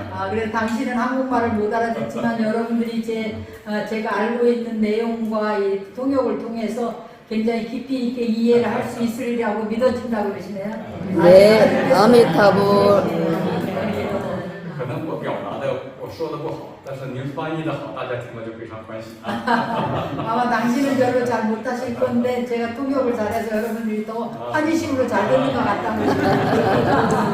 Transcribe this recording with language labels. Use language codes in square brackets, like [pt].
[ko] 그래서 당신은 한국말을 못 알아듣지만 여러분들이 제가 알고 있는 내용과 이 통역을 통해서 굉장히 깊이 있게 이해를 할 수 있으리라고 믿어진다고 그러시네요. 네, 아미타불. [zh] 可能我表达的我说的不好，但是您翻译的好，大家听了就非常欢喜啊。 [ko] 아마 당신은 별로 잘 못하실 건데 제가 통역을 잘해서 여러분들이 더 환희심으로 잘 듣는 것 같다고.